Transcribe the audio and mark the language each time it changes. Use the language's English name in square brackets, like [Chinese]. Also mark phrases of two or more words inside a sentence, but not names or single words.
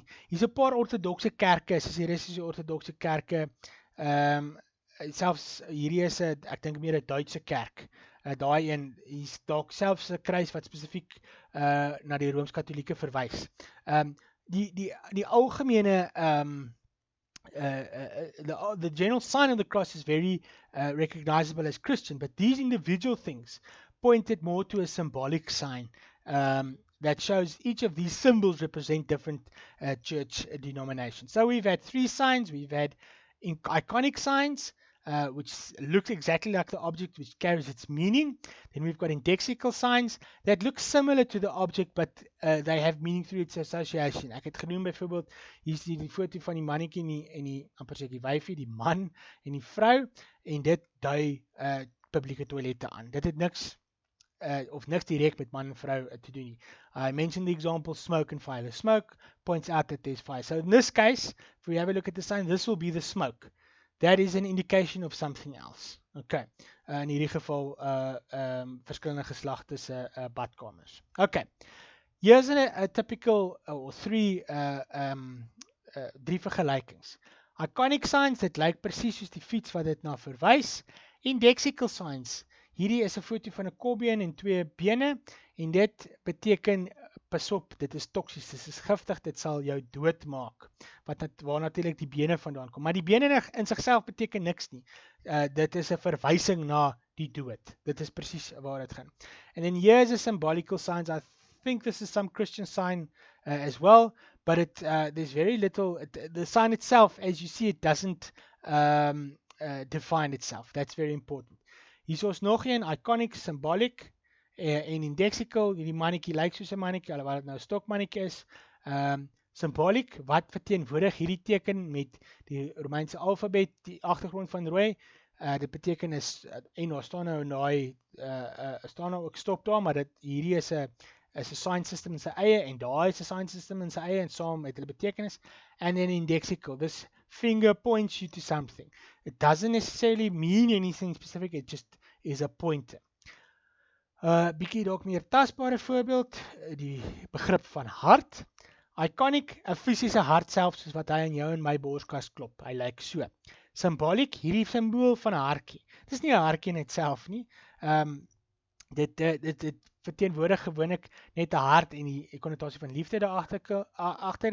[Afrikaans] Hier's 'n paar ortodokse kerke, soos die Russiese ortodokse kerke. Selfs hierdie is ek dink meer 'n Duitse kerk. Daai een, hier's dalk selfs 'n kruis wat spesifiek na die Rooms-Katolieke verwys. Die algemene [English] the general sign of the cross is very recognizable as Christian, but these individual things pointed more to a symbolic sign that shows each of these symbols represent different church denominations. So we've had three signs. We've had iconic signs, which looks exactly like the object, which carries its meaning. Then we've got indexical signs that look similar to the object, but they have meaning through its association. [Afrikaans] Ek het genoem byvoorbeeld, hier is die foto van die mannetjie en die amper sê die wyfie, die man en die vrou, en dit dui publieke toilette aan. Dit het niks direct met man en vrou te doen nie. [English] I mentioned the example smoke and fire. The smoke points out that there's fire. So in this case, if we have a look at the sign, this will be the smoke. that is an indication of something else. Okay. [Afrikaans] In hierdie geval verskillende geslagte se badkamers. [English] Okay. Here's a typical or three [Afrikaans] drie vergelykings. [English] Iconic signs, [Afrikaans] dit lyk presies soos die fiets wat dit na verwys. [English] Indexical signs, [Afrikaans] hierdie is 'n foto van 'n kopbeen en twee bene en dit beteken pas op, dit is toksies, dit is giftig, dit sal jou doodmaak. Waar natuurlik die bene vandaan kom, maar die bene in sigself beteken niks nie. Dit is 'n verwysing na die dood. Dit is presies waar dit gaan. [English] And then here's a symbolical signs. I think this is some Christian sign as well, but there's very little. The sign itself, as you see, it doesn't define itself. That's very important. [Afrikaans] Hier is nog een, [English] iconic, symbolic en indexical. [Afrikaans] Hierdie mannetjie lyk soos 'n mannetjie, alhoewel dit nou 'n stokmannetjie is. Symbolic, wat verteenwoordig hierdie teken met die Romeinse alfabet, die agtergrond van rooi. Dit beteken is en daar staan nou daai staan nou ook stop daar, maar hierdie is 'n [English] sign system [Afrikaans] in sy eie en daai is 'n [English] sign system [Afrikaans] in sy eie en saam met hulle betekenis. [English] And then indexical, this finger points you to something. It doesn't necessarily mean anything specific, it just is a pointer. [Afrikaans] Bietjie dalk meer tasbare voorbeeld, die begrip van hart. Iconic, 'n fisiese hart self soos wat hy in jou en my borskas klop. Hy lyk so. Symbolic, hierdie simbool van 'n hartjie. Dit is nie 'n hartjie net self nie. Dit verteenwoordig gewoonlik net 'n hart en die konnotasie van liefde daar agter.